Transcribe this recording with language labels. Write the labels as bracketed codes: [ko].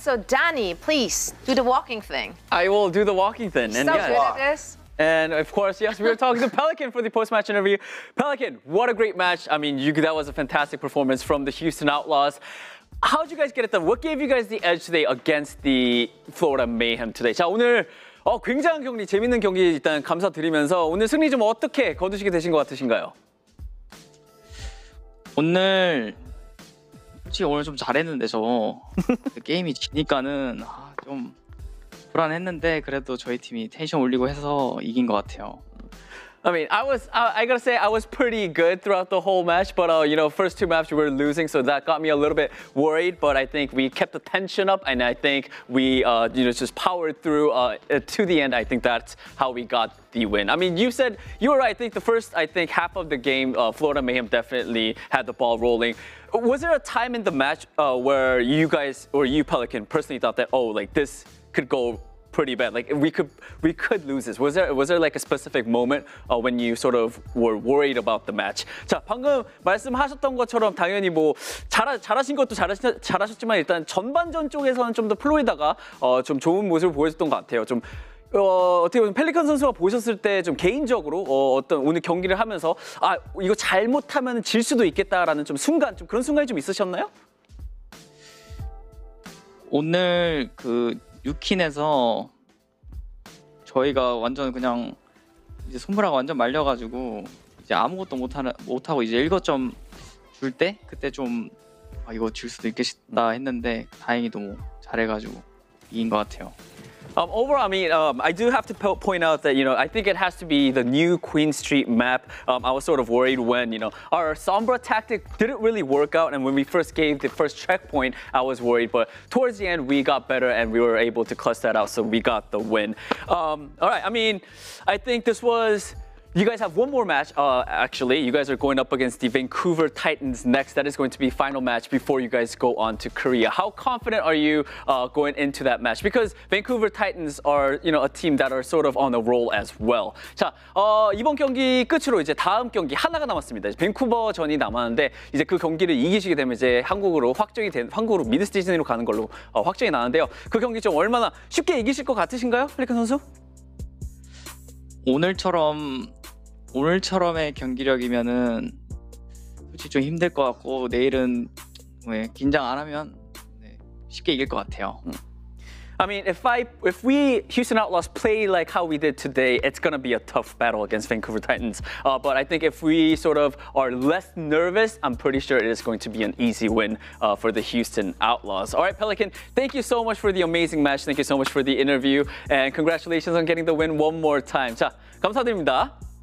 [en] So, Danny, please do the walking thing. I will do the walking thing. So good at this. And of course, yes, we were talking to Pelican for the post-match interview. Pelican, what a great match. I mean, that was a fantastic performance from the Houston Outlaws. How did you guys get it done? What gave you guys the edge today against the Florida Mayhem today? [ko] 자, 오늘 굉장한 경기, 재밌는 경기 일단 감사드리면서 오늘 승리 좀 어떻게 거두시게 되신 것 같으신가요? 솔직히 오늘 좀 잘했는데 게임이 지니까는 좀 불안했는데 그래도 저희 팀이 텐션 올리고 해서 이긴 것 같아요. [en] I mean, I gotta say, I was pretty good throughout the whole match, but first 2 maps we were losing, so that got me a little bit worried. But I think we kept the tension up, and I think we, just powered through to the end. I think that's how we got the win. I mean, you were right. I think the first, half of the game, Florida Mayhem definitely had the ball rolling. Was there a time in the match where you guys or you Pelican personally thought that this could go pretty bad, we could lose this? Was there like a specific moment when you sort of were worried about the match? [ko] 자, 방금 말씀하셨던 것처럼 당연히 잘하신 것도 잘하셨지만 일단 전반전 쪽에서는 좀 더 플로리다가 좀 좋은 모습을 보여줬던 것 같아요. 좀 어떻게 보면 펠리컨 선수가 보셨을 때 좀 개인적으로 어떤 오늘 경기를 하면서 이거 잘못하면 질 수도 있겠다라는 좀 그런 순간이 좀 있으셨나요? 오늘 유킨에서 저희가 완전 그냥 이제 손브라가 완전 말려가지고 이제 아무것도 못하고 이제 1거점 줄 때 그때 좀 이거 질 수도 있겠다 했는데 다행히도 잘해가지고 이긴 것 같아요. [en] Overall, I mean, I do have to point out that, I think it has to be the new Queen Street map. I was sort of worried when, our Sombra tactic didn't really work out. And when we first gave the first checkpoint, I was worried. But towards the end, we got better and we were able to clutch that out. So we got the win. All right, I mean, I think this was... You guys have one more match, actually. You guys are going up against the Vancouver Titans next. That is going to be final match before you guys go on to Korea. How confident are you going into that match? Because Vancouver Titans are, a team that are sort of on a roll as well. [ko] 자, 이번 경기 끝으로 이제 다음 경기 하나가 남았습니다. 밴쿠버전이 남았는데 이제 그 경기를 이기시게 되면 이제 한국으로 미드 시즌으로 가는 걸로 확정이 나는데요. 그 경기 좀 얼마나 쉽게 이기실 것 같으신가요, 펠리컨 선수? 오늘처럼의 경기력이면은 솔직히 좀 힘들 것 같고 내일은 긴장 안 하면 쉽게 이길 것 같아요. [en] I mean, if we Houston Outlaws play like how we did today, it's gonna be a tough battle against Vancouver Titans. But I think if we sort of are less nervous, I'm pretty sure it is going to be an easy win for the Houston Outlaws. All right, Pelican, thank you so much for the amazing match. Thank you so much for the interview, and congratulations on getting the win one more time. [ko] 자, 감사드립니다.